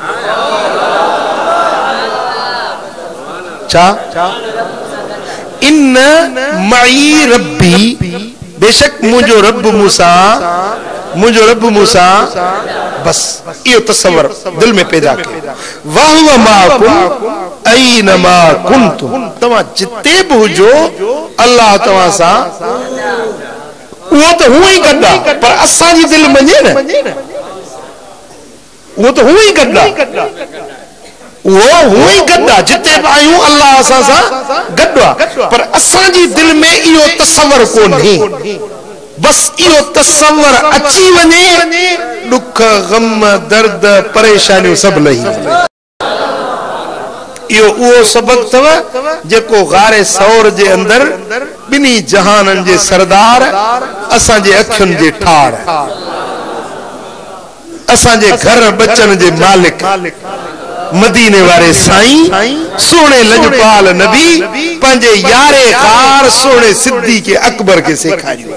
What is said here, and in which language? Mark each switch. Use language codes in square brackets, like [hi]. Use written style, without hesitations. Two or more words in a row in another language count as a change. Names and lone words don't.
[sd] छा [ar] إن معي ربي, [sd] बेशक मुंहिंजो रब मूंसां बस इहो तसव्वुर दिल में पैदा कयो। [ar] وهو معكم أين ما كنتم, [sd] तव्हां जिते बि हुजो अल्लाह तव्हां सां वो तो हुआ ही गड्ढा, पर असांजी दिल मञे न, वो तो हुआ ही गड्ढा, वो हुआ ही गड्ढा, जिते भी आयूं अल्लाह असां सां गड्ढो आहे, पर असांजी दिल में इहो तसव्वुर कोन्हे। बस इहो तसव्वुर अची वञे, दुख गम दर्द परेशानियूं सभु लही। इहो उहो सबक थव जेको गारे सौर जे अंदर बिनी जहानन जे सरदार असांजे अखियुनि जे ठार, असांजे घर बचन जे मालिक मदीने वारे साईं सोने लजपाल नबी पंहिंजे यारे गार सोने सिद्दीक़ अकबर के सेखारियो।